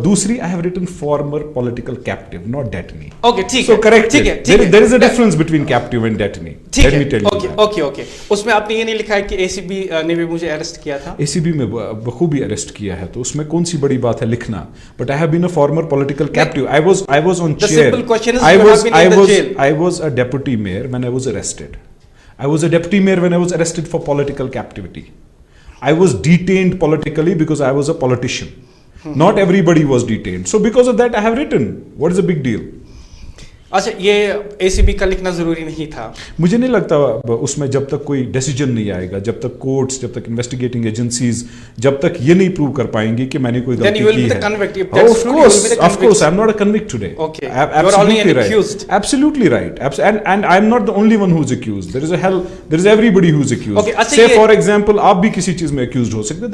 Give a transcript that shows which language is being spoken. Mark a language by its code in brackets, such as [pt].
[en] دوسری, I have written former political captive, not detainee. Okay, [ur] ٹھیک ہے. [en] So correct it. There is a difference between captive and detainee. Let me tell you. Okay. [ur] اس میں آپ نے یہ نہیں لکھا ہے کہ اے سی بی نے بھی مجھے اریسٹ کیا تھا؟ اے سی بی میں بخوبی اریسٹ کیا ہے, تو اس میں کون سی بڑی بات ہے لکھنا. [en] But I have been a former political captive. I was on chair. The simple question is, you have been in the jail. I was a deputy mayor when I was arrested. I was a deputy mayor when I was arrested for political captivity. I was detained politically because I was a politician. Not everybody was detained. So because of that I have written. What is the big deal? [ur] اچھا, یہ اے C B کا لکھنا ضروری نہیں تھا. مجھے نہیں لگتا اس میں جب تک کوئی ڈیسیجن نہیں آئے گا, جب تک کورٹس, جب تک انویسٹیگیٹنگ ایجنسیز جب تک یہ نہیں پروو کر پائیں گی کہ میں نے کوئی غلطی کی ہے. [en] Of course, I'm not a convict today. Okay. Absolutely right. Absolutely right. And I'm not the only one who's accused. There is everybody who's accused. Okay, say for example, [ur] آپ بھی کسی چیز میں accused ہو سکتے.